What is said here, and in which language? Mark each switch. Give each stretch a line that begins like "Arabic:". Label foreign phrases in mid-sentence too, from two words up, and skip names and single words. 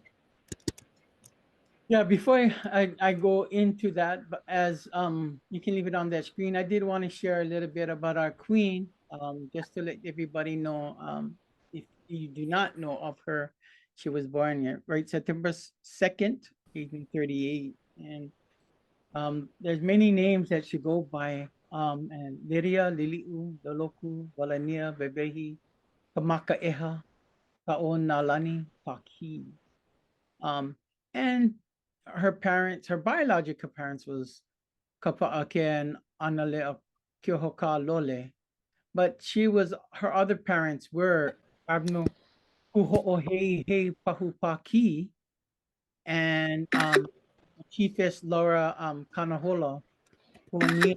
English: Yeah, before I go into that, but as you can leave it on that screen, I did want to share a little bit about our queen, just to let everybody know, if you do not know of her, she was born here, right, September 2nd, 1838, and there's many names that she go by, and Liria, Liliʻu, Loloku, Walania, Bebehi, Kamakaʻeha, Kaʻonalani, Taki, and her parents, her biological parents was Kapa'ake and Analea Kiohoka Lole, but her other parents were Abno Kuho'ohei He Pahupaki and Chiefess Laura Kanahola Puani.